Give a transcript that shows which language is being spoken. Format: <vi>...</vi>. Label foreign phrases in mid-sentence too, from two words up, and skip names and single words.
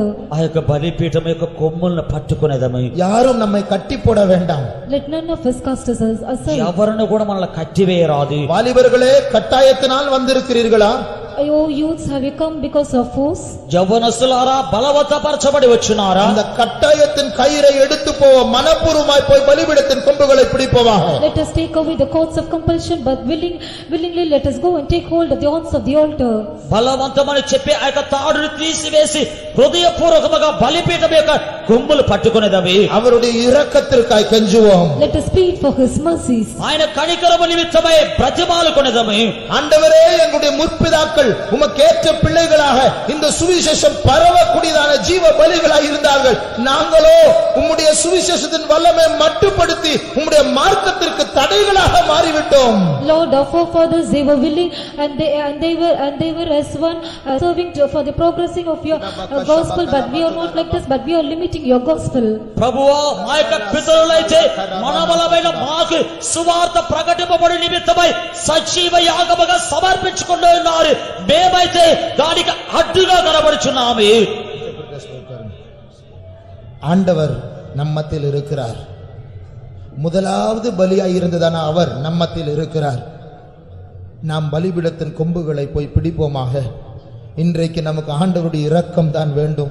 <te>ఆ యొక్క బలిపీఠం యొక్క కొమ్ములను పట్టుకునేదము.</te> <ta>யாரும் நம்மை கட்டி போட வேண்டாம்.</ta> <en>Let none of us cast us aside.</en> <te>ఎవరిని కూడా మనల్ని కట్టివేయరాదు.</te> <ta>வாலிபர்களே, கட்டாயத்தினால் வந்திருக்கிறீர்களா?</ta> <en>Oh youths, have you come because of force?</en> <te>యవ్వనస్తులారా, బలవత్తపరచబడి వచ్చున్నారా?</te> <ta>அந்த கட்டாயத்தின் கயிறை எடுத்து போவோம். மனப்பூர்வமாய் போய் பலிபீடத்தின் கொம்புகளை பிடிப்போமாக.</ta> <en>Let us take away the cords of compulsion, but willingly let us go and take hold of the horns of the altar.</en> <te>బలవంతమని చెప్పి ఆ యొక్క తాడుని తీసివేసి హృదయపూర్వకముగా బలిపీఠం యొక్క కొమ్ములు పట్టుకునేదవి.</te> <ta>அவருடைய இரக்கத்திற்காய் கெஞ்சுவோம்.</ta> <en>Let us plead for his mercies.</en> <te>ఆయన కనికరము నిమిత్తమై బ్రతిమాలుకొనేదము.</te> <ta>ஆண்டவரே, எங்களுடைய முற்பிதாக்கள் உமக்கேற்ற பிள்ளைகளாக இந்த சுவிசேஷம் பரவக்கூடியதான ஜீவ பலிகளாக இருந்தார்கள். நாங்களோ உம்முடைய சுவிசேஷத்தின் வல்லமை மட்டுப்படுத்தி உம்முடைய மார்க்கத்திற்கு தடைகளாக மாறிவிட்டோம்.</ta> <en>Lord, our forefathers, they were willing and they were as one serving for the progressing of your gospel, but we are not like this, but we are limiting your gospel.</en> <te>ప్రభువా, మా యొక్క పితరులైతే మనబలమైన మాకు సువార్త ప్రకటింపబడి నిమిత్తమై సజీవ యాగముగా సమర్పించుకుంటూ ఉన్నారు. మేమైతే దానికి అడ్డుగా కనబడుచున్నాము.</te> <ta>ஆண்டவர் நம்மத்தில் இருக்கிறார். முதலாவது பலியாய் இருந்ததான அவர் நம்மத்தில் இருக்கிறார். நாம் பலிபீடத்தின் கொம்புகளை போய் பிடிப்போமாக. இன்றைக்கு நமக்கு ஆண்டவருடைய இரக்கம் தான் வேண்டும்.</ta>